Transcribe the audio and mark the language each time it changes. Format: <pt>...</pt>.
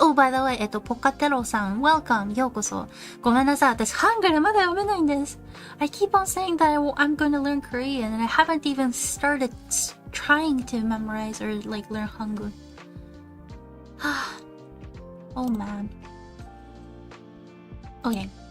<en>Oh, by the way, ポカテロさん、welcome, ようこそ。</en> <ja>ごめんなさい、私、ハングルまだ読めないんです。</ja> <en>I keep on saying that I'm going to learn Korean, and I haven't even started trying to memorize or like learn Hangul. Oh man. Okay.</en>